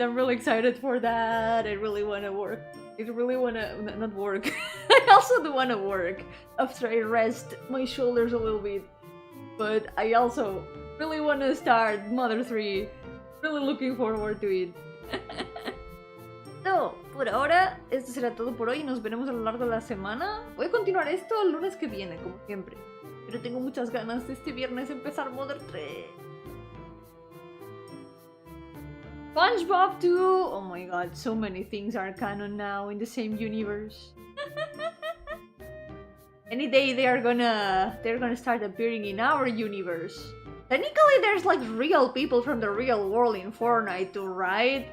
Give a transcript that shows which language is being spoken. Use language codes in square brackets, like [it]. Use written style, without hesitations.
[en] I'm really excited for that. I really want to work. I really want to not work. I also do want to work after I rest my shoulders a little bit. But I also really want to start Mother 3. Really looking forward to it. [es] So, por ahora, esto será todo por hoy. Nos veremos a lo largo de la semana. Voy a continuar esto el lunes que viene, como siempre. Pero tengo muchas ganas de este viernes empezar Mother 3. [en] SpongeBob too! Oh my god, so many things are canon now in the same universe. Any day they're gonna start appearing in our universe. Technically there's like real people from the real world in Fortnite too, right?